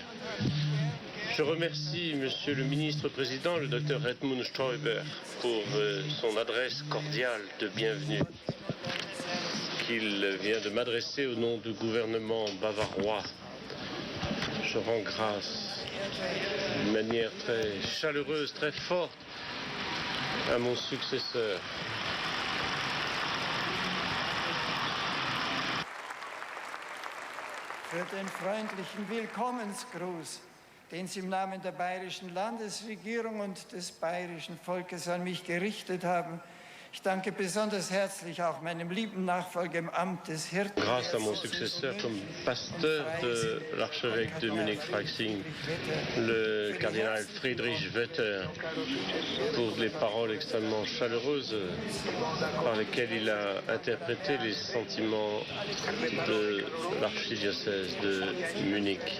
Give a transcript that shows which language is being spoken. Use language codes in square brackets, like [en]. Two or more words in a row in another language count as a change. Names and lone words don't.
[fr] Je remercie Monsieur le ministre-président, le Dr Edmund Stoiber, pour son adresse cordiale de bienvenue qu'il vient de m'adresser au nom du gouvernement bavarois. Je rends grâce d'une manière très chaleureuse, très forte à mon successeur. [de] Für den freundlichen Willkommensgruß, den Sie im Namen der bayerischen Landesregierung und des bayerischen Volkes an mich gerichtet haben. Ich danke besonders herzlich auch meinem lieben Nachfolger im Amt des Hirten. [fr] Grâce à mon successeur comme pasteur de l'archevêque de Munich-Freising, le cardinal Friedrich Wetter, pour les paroles extrêmement chaleureuses par lesquelles il a interprété les sentiments de l'archidiocèse de Munich.